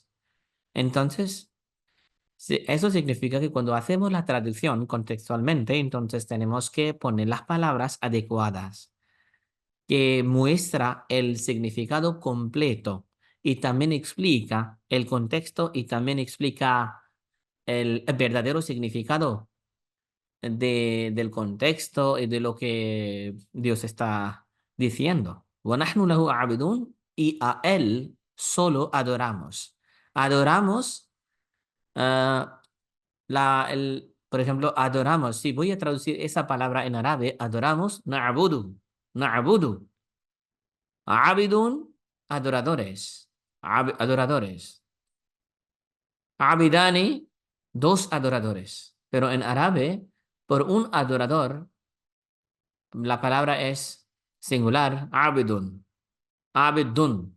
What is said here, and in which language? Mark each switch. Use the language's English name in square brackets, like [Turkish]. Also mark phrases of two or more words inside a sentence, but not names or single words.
[Spanish] Entonces, sí, eso significa que cuando hacemos la traducción contextualmente, entonces tenemos que poner las palabras adecuadas, que muestra el significado completo y también explica el contexto y también explica el verdadero significado del contexto y de lo que Dios está diciendo. [Arabic] وَنَحْنُ لَهُ عَابِدُونَ. [Spanish] Y a Él solo adoramos. Adoramos, ah, por ejemplo, adoramos. Si voy a traducir esa palabra en árabe, adoramos, na'budu. [Arabic] نعبد. عابدون, [Spanish] adoradores. Adoradores. Abidani, dos adoradores. Pero en árabe, por un adorador, la palabra es singular, [Arabic] عابدون، عابدون.